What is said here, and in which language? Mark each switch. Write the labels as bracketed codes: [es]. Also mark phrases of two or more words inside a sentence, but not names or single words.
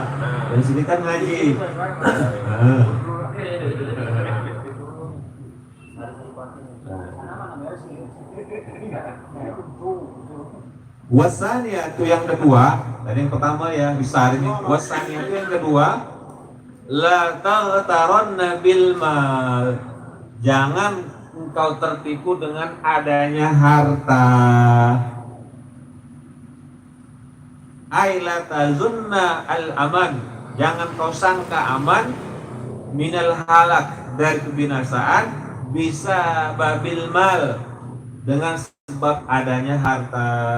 [id] Di sini kan ngaji. Wasania itu yang kedua. Tadi yang pertama ya disaring. Wasania itu yang kedua. [ar] لا تغترن بالمال. [id] Jangan engkau tertipu dengan adanya harta. [ar] ألا تظنن الأمان, [id] jangan kau sangka aman [ar] من الهلاك, [id] dari kebinasaan, [ar] بسبب المال, [id] dengan sebab adanya harta.